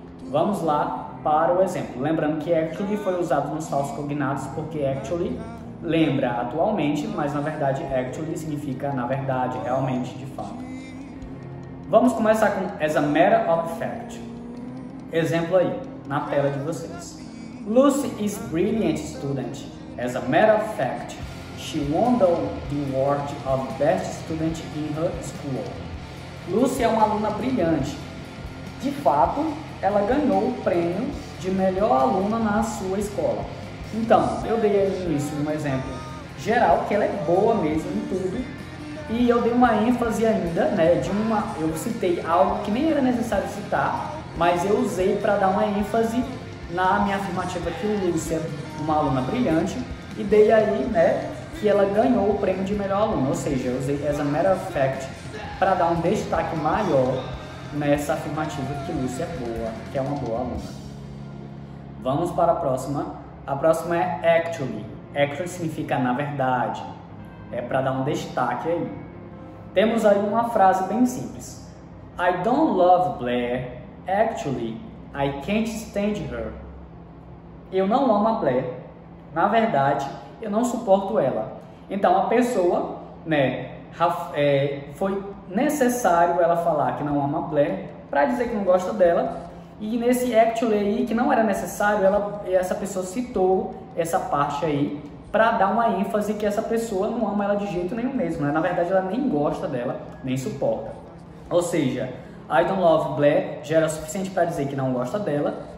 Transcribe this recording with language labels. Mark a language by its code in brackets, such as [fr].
[pt] Vamos lá para o exemplo. Lembrando que actually foi usado nos falsos cognatos porque actually lembra atualmente, mas na verdade actually significa na verdade, realmente, de fato. Vamos começar com as a matter of fact. Exemplo aí, na tela de vocês. [en] Lucy is a brilliant student. As a matter of fact, she won the award of best student in her school. [pt] Lucy é uma aluna brilhante. De fato, ela ganhou o prêmio de melhor aluna na sua escola. Então, eu dei aí no início um exemplo geral, que ela é boa mesmo em tudo, e eu dei uma ênfase ainda, né, eu citei algo que nem era necessário citar, mas eu usei para dar uma ênfase na minha afirmativa que o Lucy é uma aluna brilhante, e dei aí, né, que ela ganhou o prêmio de melhor aluna, ou seja, eu usei as a matter of fact para dar um destaque maior nessa afirmativa que Lucy é boa, que é uma boa aluna. Vamos para a próxima. A próxima é actually. Actually significa na verdade. É para dar um destaque aí. Temos aí uma frase bem simples. [en] I don't love Blair. Actually, I can't stand her. [pt] Eu não amo a Blair. Na verdade, eu não suporto ela. Então a pessoa, né, foi necessário ela falar que não ama a Blair para dizer que não gosta dela, e nesse actually aí, que não era necessário, essa pessoa citou essa parte aí para dar uma ênfase que essa pessoa não ama ela de jeito nenhum mesmo, né? Na verdade ela nem gosta dela, nem suporta. Ou seja, [en] I don't love Blair [pt] já era suficiente para dizer que não gosta dela,